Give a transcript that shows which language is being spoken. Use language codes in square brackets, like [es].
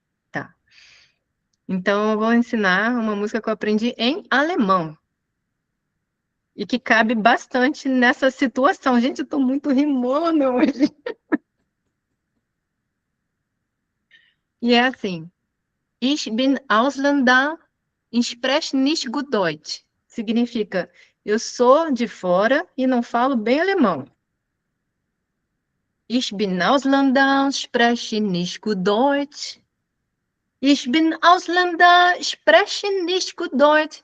[pt] Tá. Então eu vou ensinar uma música que eu aprendi em alemão. E que cabe bastante nessa situação. Gente, eu tô muito rimona hoje. E é assim. [de] Ich bin Ausländer, ich spreche nicht gut Deutsch. [pt] Significa, eu sou de fora e não falo bem alemão. [de] Ich bin Ausländer, spreche nicht gut Deutsch. Ich bin Ausländer, spreche nicht gut Deutsch.